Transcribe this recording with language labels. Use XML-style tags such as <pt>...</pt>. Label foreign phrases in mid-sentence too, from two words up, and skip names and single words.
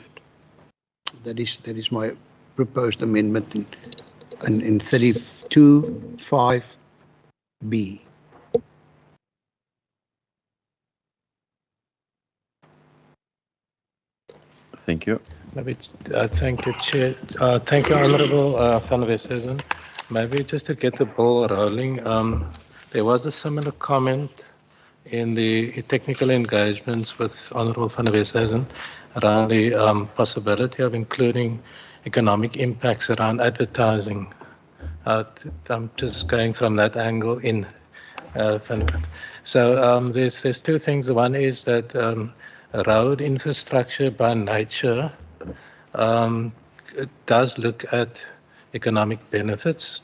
<en>That is my proposed amendment in 32(5)(b). Thank you. Maybe, thank you, Chair. Thank you, Honourable van der Westhuizen. Maybe just to get the ball rolling, there was a similar comment in the technical engagements with Honourable van der Westhuizen around the possibility of including economic impacts around advertising. I'm just going from that angle in. So there's two things. One is that road infrastructure by nature does look at economic benefits.</en>